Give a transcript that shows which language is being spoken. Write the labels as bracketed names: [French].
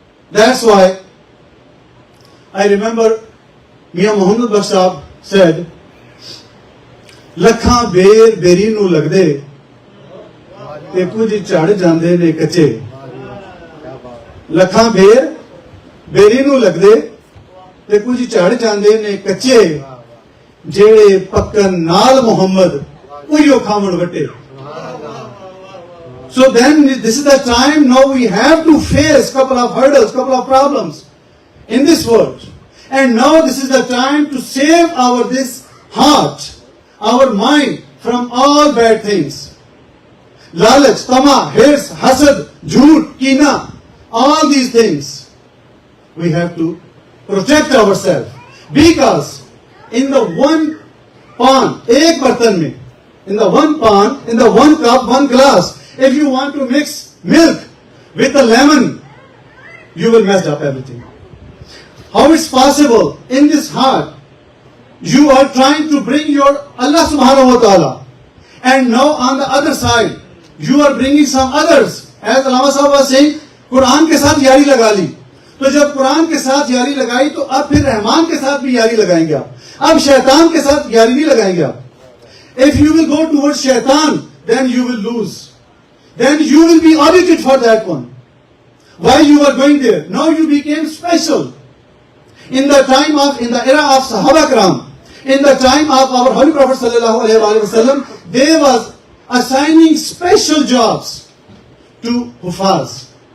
[English] That's why I remember Mian Muhammad Baksh Sahab said, [Punjabi] ਲੱਖਾਂ ਬੇਰ ਬੇਰੀ ਨੂੰ ਲੱਗਦੇ ਤੇ ਕੁਝ ਝੜ ਜਾਂਦੇ ਨੇ ਕੱਚੇ. ਲੱਖਾਂ ਬੇਰ ਬੇਰੀ ਨੂੰ ਲੱਗਦੇ ਤੇ ਕੁਝ ਝੜ ਜਾਂਦੇ ਨੇ ਕੱਚੇ. ਜਿਹੜੇ ਪੱਕਣ ਨਾਲ ਮੁਹੰਮਦ ਉਹੀਓ ਖਾਵਣ ਵੱਟੇ. [English] So then this is the time now we have to face couple of hurdles, couple of problems in this world. And now this is the time to save our this heart, our mind from all bad things. Lalach, tama, hirs, hasad, jhoot, kina, all these things. We have to protect ourselves. Because in the one pan, [Hindi] ek bartan mein, [English] in the one pan, in the one cup, one glass, if you want to mix milk with a lemon, you will mess up everything. How it's possible in this heart, you are trying to bring your Allah subhanahu wa ta'ala, and now on the other side, you are bringing some others. As Allama Sahib was saying, [Hindi] Quran के साथ यारी लगा ली. तो जब कुरान के साथ यारी लगाई तो अब फिर रहमान के साथ भी यारी लगाएंगे आप. अब शैतान के साथ यारी नहीं लगाएंगे आप. [English] If you will go towards shaitan, then you will lose. Then you will be audited for that one. Why you are going there? Now you became special. In the era of Sahaba Kiram, in the time of our Holy Prophet sallallahu alaihi wasallam, they was assigning special jobs to Hufaz.